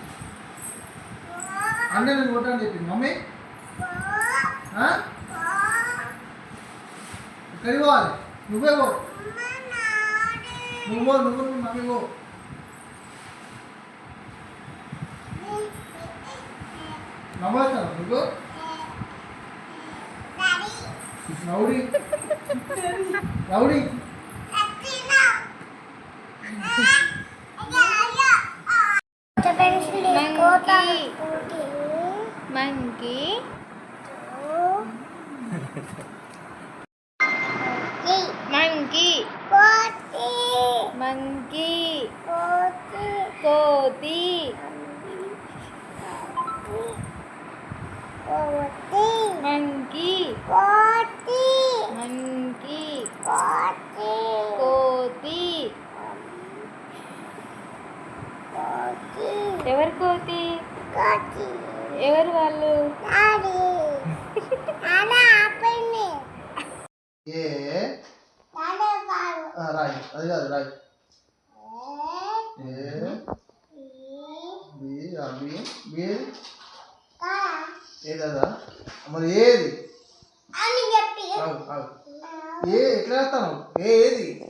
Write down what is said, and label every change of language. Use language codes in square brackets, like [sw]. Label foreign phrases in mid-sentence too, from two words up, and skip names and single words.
[te] అన్న నేను కొట్టాలని చెప్పింది మమ్మీ ఎక్కడికి పోవాలి నువ్వే పో నువ్వు మమ్మీ పో నమ్మేస్తాను నువ్వు రౌడీ రౌడీ [en] monkey monkey [te] monkey koti [en] monkey monkey [te] koti ఎవరు కోతి ఎవరు వాళ్ళు రాయి అది కాదు రాయి ఏదా మరి ఏది ఎట్లా వేస్తాను ఏది